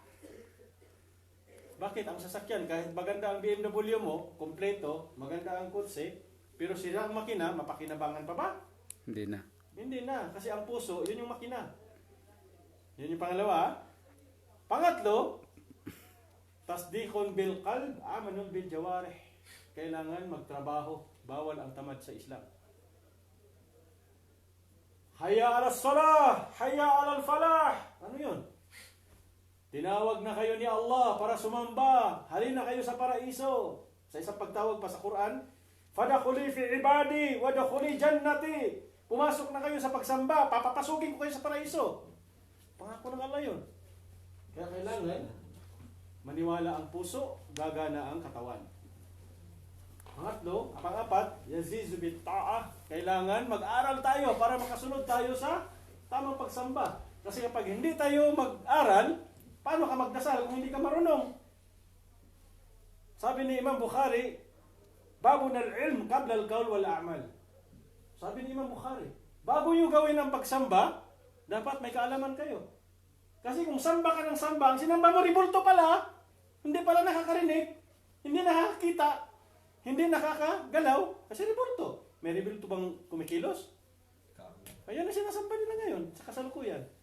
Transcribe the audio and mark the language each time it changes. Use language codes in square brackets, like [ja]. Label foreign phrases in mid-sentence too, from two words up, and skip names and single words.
[tl] Bakit ang sasakyan? Kahit maganda ang BMW mo, kompleto, maganda ang kotse, pero sira ang makina, mapakinabangan pa ba? Hindi na. Hindi na, kasi ang puso, yun yung makina. Yun yung pangalawa. Pangatlo, [ar] تصديق بالقلب، أمان بالجوارح. [tl] Kailangan magtrabaho, bawal ang tamad sa Islam. [ar] حي على الصلاة، حي على الفلاح. [tl] Ano yun? Tinawag na kayo ni Allah para sumamba. Halina kayo sa paraiso. Sa isang pagtawag pa sa Quran, [ar] فادخلي في عبادي وادخلي جنتي. [tl] Pumasok na kayo sa pagsamba, papapasukin ko kayo sa paraiso. Pangako ng Allah yun. Kaya kailangan maniwala ang puso, gagana ang katawan. Pangatlo, pang-apat, [ar] يزيد بالطاعة. [tl] Kailangan mag-aral tayo para makasunod tayo sa tamang pagsamba. Kasi kapag hindi tayo mag-aral, paano ka magdasal kung hindi ka marunong? Sabi ni Imam Bukhari, [ar] باب العلم قبل القول والأعمال. [tl] Sabi ni Imam Bukhari, bago nyo gawin ang pagsamba, dapat may kaalaman kayo. Kasi kung samba ka ng samba, ang sinamba mo ribulto pala, hindi pala nakakarinig, hindi nakakita, hindi nakakagalaw, kasi ribulto. May ribulto bang kumikilos? Ayan na sinasamba nila ngayon, sa kasalukuyan.